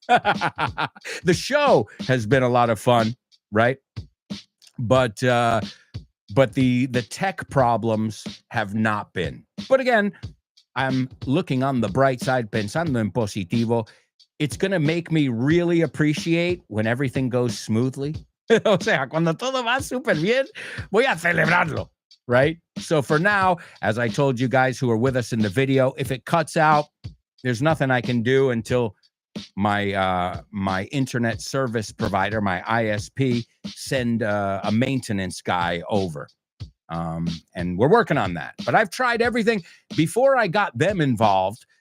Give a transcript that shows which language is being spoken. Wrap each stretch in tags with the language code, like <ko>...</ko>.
<en>The show has been a lot of fun, right? But the tech problems have not been. But again, I'm looking on the bright side,</en> <es>pensando en positivo.</es> <en>It's going to make me really appreciate when everything goes smoothly.</en> <es>O sea, cuando todo va súper bien, voy a celebrarlo,</es> <en>right? So for now, as I told you guys who are with us in the video, if it cuts out, there's nothing I can do until my internet service provider, my ISP, send a maintenance guy over. And we're working on that. But I've tried everything. Before I got them involved,</en>